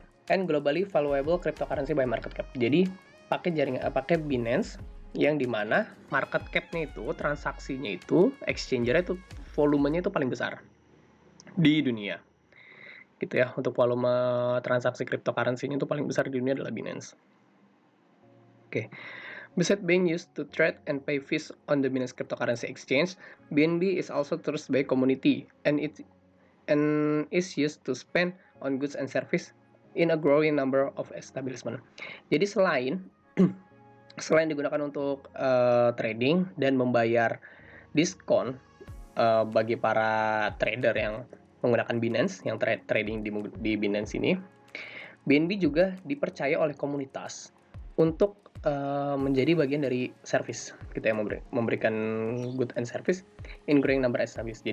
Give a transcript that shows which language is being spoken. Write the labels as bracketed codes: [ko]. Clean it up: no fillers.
[en] And globally valuable cryptocurrency by market cap. [id] Jadi pakai Binance yang dimana market cap-nya itu, transaksinya itu, exchange-nya itu volumenya itu paling besar di dunia. Gitu ya, untuk volume transaksi cryptocurrency-nya itu paling besar di dunia adalah Binance. Oke. [en] Besides being used to trade and pay fees on the Binance cryptocurrency exchange, BNB is also trusted by community and is used to spend on goods and service in a growing number of establishment. [id] Jadi selain digunakan untuk trading dan membayar diskon bagi para trader yang menggunakan Binance, yang trading di Binance ini, BNB juga dipercaya oleh komunitas untuk menjadi bagian dari service, kita yang memberikan [en] good and service in growing number established.